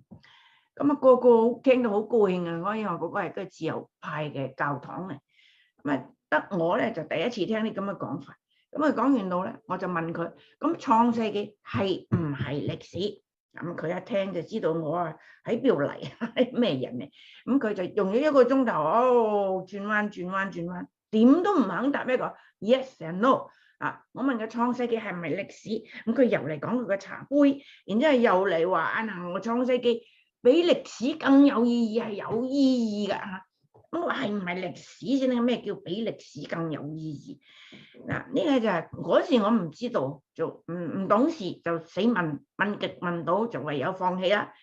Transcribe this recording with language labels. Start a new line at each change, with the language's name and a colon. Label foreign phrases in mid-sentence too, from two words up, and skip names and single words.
Cantonese: 咁啊個個聽到好高興啊！我因為嗰個係個自由派嘅教堂嚟，咁啊得我咧就第一次聽啲咁嘅講法。咁啊講完到咧，我就問佢：咁創世記係唔係歷史？咁佢一聽就知道我啊喺邊度嚟，係咩人嚟？咁佢就用咗1個鐘頭，轉彎，點都唔肯答一個
English: yes and no。
Cantonese: 我問佢創世記係咪歷史？咁佢又嚟講佢個茶杯，然之後又嚟話嗱，我創世記比歷史更有意義，係有意義㗎嚇。咁我係唔係歷史先咧？咩叫比歷史更有意義？呢個就係嗰時我唔知道，就唔懂事，就死問極問到，就唯有放棄啦。